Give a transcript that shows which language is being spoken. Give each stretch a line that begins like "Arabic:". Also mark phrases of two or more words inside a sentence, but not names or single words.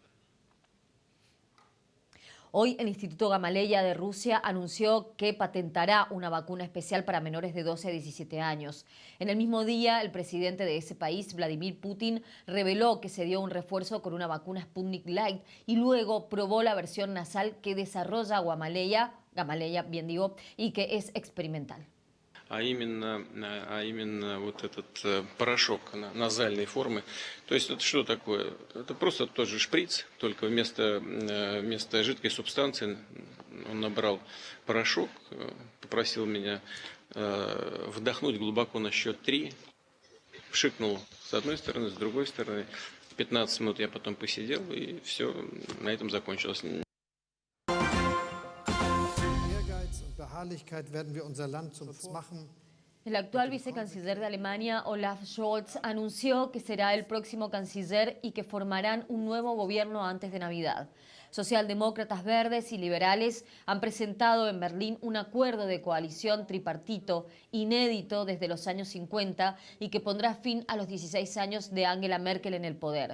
Spanish: Hoy el Instituto Gamaleya de Rusia anunció que patentará una vacuna especial para menores de 12 a 17 años. En el mismo día, el presidente de ese país, Vladimir Putin, reveló que se dio un refuerzo con una vacuna Sputnik Light y luego probó la versión nasal que desarrolla Gamaleya, y que es experimental.
Russian: А именно вот этот порошок назальной формы. То есть это что такое? Это просто тот же шприц, только вместо жидкой субстанции он набрал порошок, попросил меня вдохнуть глубоко на счет 3, пшикнул с одной стороны, с другой стороны. 15 минут я потом посидел, и все, на этом закончилось.
Spanish: El actual vicecanciller de Alemania, Olaf Scholz, anunció que será el próximo canciller y que formarán un nuevo gobierno antes de Navidad. Socialdemócratas, verdes y liberales han presentado en Berlín un acuerdo de coalición tripartito inédito desde los años 50 y que pondrá fin a los 16 años de Angela Merkel en el poder.